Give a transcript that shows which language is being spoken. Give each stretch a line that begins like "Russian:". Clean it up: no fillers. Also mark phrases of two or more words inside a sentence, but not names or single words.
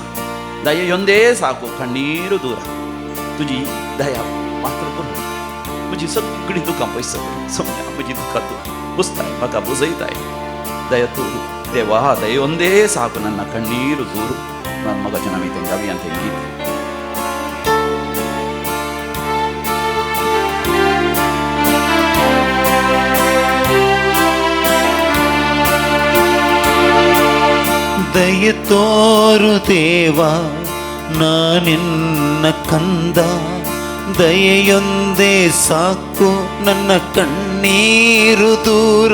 Kannada: ದಯ ಒಂದೇ ಸಾಕು ಕಣ್ಣೀರು ದೂರ,
Konkani: तुजी दया मात्र करून म्हजी सगळीं दुखां पयस समया, म्हजी दुखां तूं पुसताय, म्हाका बुजयताय. दया तूं देवा
Kannada: ದಯ ಒಂದೇ ಸಾಕು ನನ್ನ ಕಣ್ಣೀರು ದೂರ.
Konkani: म्हाका आमी तें गावया तें गीत.
Kannada: ದಯೆ ತೋರು ದೇವ ನಾ ನಿನ್ನ ಕಂದ, ದಯೆಯೊಂದೇ ಸಾಕು ನನ್ನ ಕಣ್ಣೀರು ದೂರ.